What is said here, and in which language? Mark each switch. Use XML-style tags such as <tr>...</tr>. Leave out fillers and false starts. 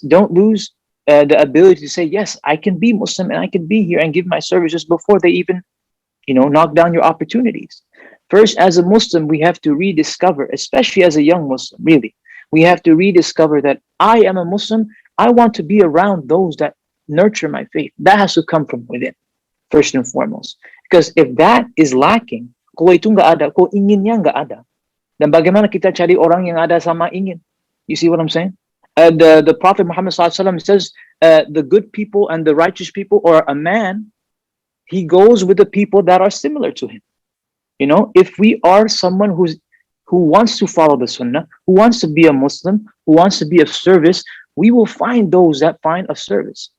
<en>Don't lose the ability to say, yes, I can be Muslim and I can be here and give my services before they even, knock down your opportunities. First, as a Muslim, we have to rediscover, especially as a young Muslim, really, we have to rediscover that I am a Muslim. I want to be around those that nurture my faith. That has to come from within, first and foremost. Because if that is lacking,</en> <id>kalau itu nggak ada, kalau inginnya nggak ada, dan bagaimana kita cari orang yang ada sama ingin?</id> <en>You see what I'm saying? The Prophet Muhammad SAW says, the good people and the righteous people, or a man, he goes with the people that are similar to him. If we are someone who wants to follow the Sunnah, who wants to be a Muslim, who wants to be of service, we will find those that find of service.</en>